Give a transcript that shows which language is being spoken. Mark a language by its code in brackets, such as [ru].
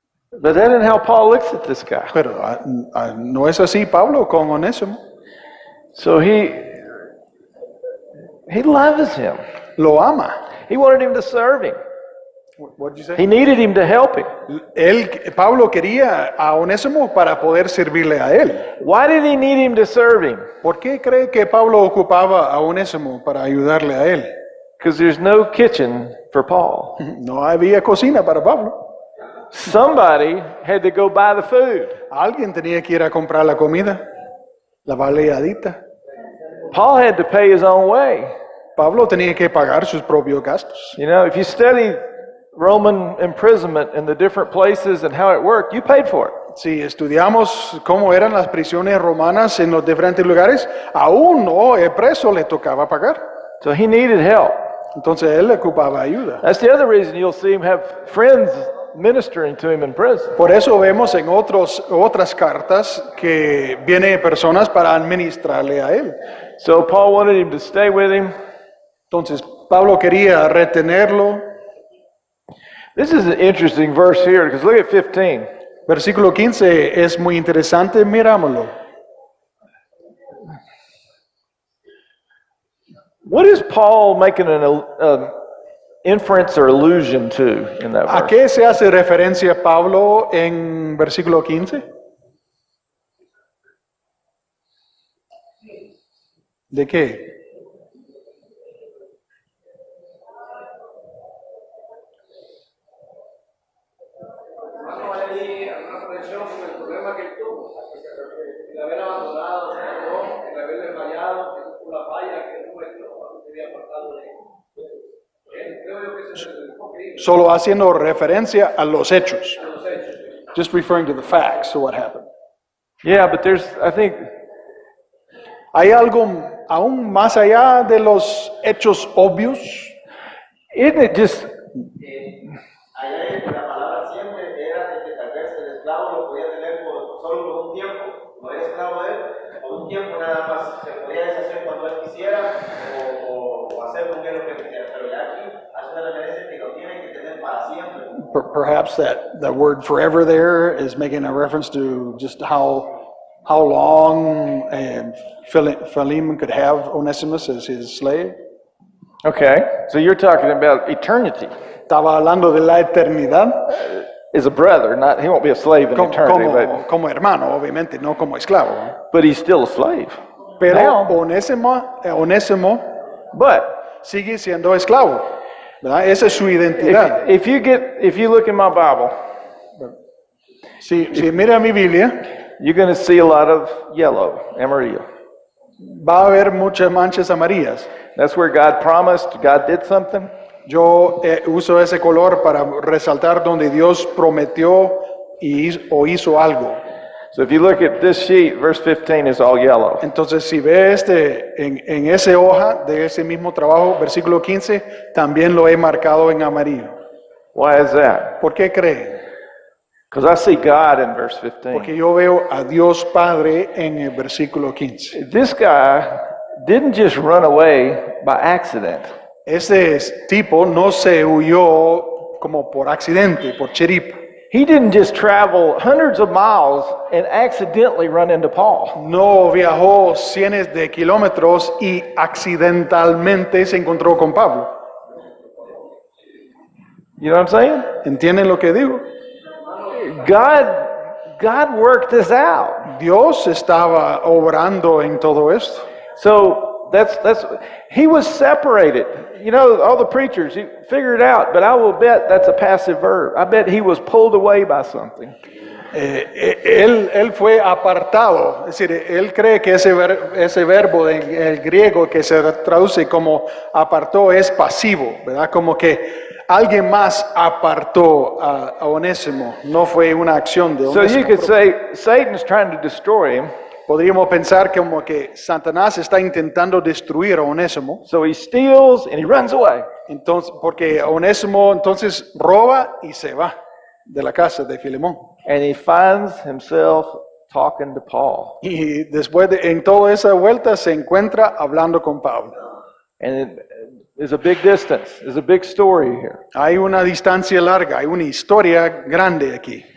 [en] But that isn't how Paul looks at this guy. [es] Pero no es así Pablo con Onésimo. [en] So he loves him. [es] Lo ama. [en] He wanted him to serve him. What did you say? He needed him to help him. [es] Pablo quería a Onésimo para poder servirle a él. [en] Why did he need him to serve him? [es] ¿Por qué cree que Pablo ocupaba a Onésimo para ayudarle a él? [en] Because there's no kitchen for Paul. [es] No había cocina para Pablo. [en] Somebody had to go buy the food. [es] Alguien tenía que ir a comprar la comida, la baleadita. [en] Paul had to pay his own way. [es] Pablo tenía que pagar sus propios gastos. [en] You know, if you study Roman imprisonment in the different places and how it worked, you paid for it. [es] Si estudiamos cómo eran las prisiones romanas en los diferentes lugares, aún no el preso le tocaba pagar. [en] So he needed help. [es] Entonces él ocupaba ayuda. [en] That's the other reason you'll see him have friends ministering to him in prison. [es] Por eso vemos en otras cartas que vienen personas para administrarle a él. [en] So Paul wanted him to stay with him. [es] Entonces Pablo quería retenerlo. [en] This is an interesting verse here because look at 15. [es] Versículo 15 es muy interesante, mirámoslo. [en] What is Paul making an inference or allusion to in that [es] ¿A [en] verse? [es] qué se hace referencia Pablo en versículo 15? ¿De qué? Vamos a ir a una conexión con el problema que él tuvo. El haber abandonado, el haberle fallado, por la falla que él cometió cuando se había apartado de él. Creo yo que ese es el enfoque. Solo haciendo referencia a los hechos. Los hechos. [en] Just referring to the facts of what happened. Yeah, but I think, [es] ¿Hay algo aún más allá de los hechos obvios? [en] isn't it just, [es] Allá la palabra siempre era de que tal vez el esclavo lo podía tener solo por un tiempo, no era esclavo de él, por un tiempo nada más se podía deshacer cuando él quisiera o hacer con él lo que quisiera, pero ya aquí hace una referencia que lo tiene que tener para siempre. [en] Perhaps that word forever there is making a reference to just how long Philemon could have Onesimus as his slave. okay, so you're talking about eternity. [es] Estaba hablando de la eternidad. [en] as a brother, not, he won't be a slave in [es] como, [en] eternity, [es] como hermano, obviamente, no como esclavo. [en] but he's still a slave. [es] Pero [en] Now, [es] Onésimo [en] but [es] sigue siendo esclavo, ¿verdad? Esa es su identidad. [en] if you look in my Bible, [es] Si mira mi Biblia, [en] you're going to see a lot of yellow, amarillo. [es] va a haber muchas manchas amarillas. [en] That's where God promised, God did something. [es] Yo uso ese color para resaltar donde Dios prometió o hizo algo. [en] So if you look at this sheet, verse 15 is all yellow. [es] Entonces, si ve en esa hoja de ese mismo trabajo, versículo 15, también lo he marcado en amarillo. [en] Why is that? [es] ¿Por qué creen? [en] Because I see God in verse 15. [es] Porque yo veo a Dios Padre en el versículo 15. [en] This guy didn't just run away by accident. [es] Ese tipo no se huyó como por accidente, por chiripa. [en] He didn't just travel hundreds of miles and accidentally run into Paul. [es] No viajó cientos de kilómetros y accidentalmente se encontró con Pablo. [en] You know what I'm saying? [es] ¿Entienden lo que digo? [en] God worked this out. [es] Dios estaba obrando en todo esto. [en] So he was separated. You know, all the preachers, you figure it out, but I will bet that's a passive verb. I bet he was pulled away by something. [es] Él fue apartado, es decir, él cree que ese verbo en el griego que se traduce como apartó es pasivo, ¿verdad? Como que alguien más apartó a Onésimo, no fue una acción de [en] So you [es] Onésimo. [en] could say Satan's trying to destroy him. [es] Podríamos pensar como que Satanás está intentando destruir a Onésimo, [en] So he steals and he runs away. [es] entonces, porque Onésimo entonces roba y se va de la casa de Filemón. [en] And he finds himself talking to Paul. [es] Y después en toda esa vuelta se encuentra hablando con Pablo. [en] And there's a big distance. There's a big story here. [es] Hay una distancia larga, hay una historia grande aquí.